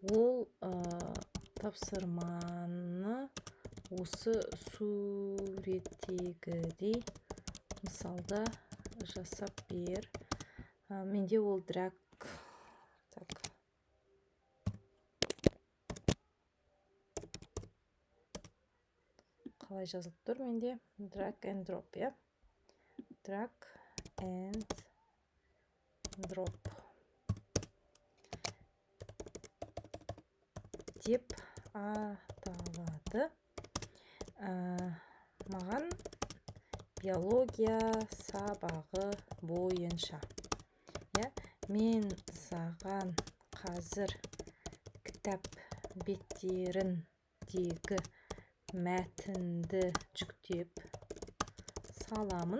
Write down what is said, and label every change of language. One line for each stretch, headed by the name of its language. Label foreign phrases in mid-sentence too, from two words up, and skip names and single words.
Kazakh: Ол тапсырманы осы суреттегідей мысалда жасап бер. Менде ол драг, так, қалай жазылып тұр менде?
English: Drag and drop, я? Drag and drop
Kazakh: деп аталады. Маған биология сабағы бойынша. Мен саған қазір кітап беттеріндегі мәтінді жүктеп саламын.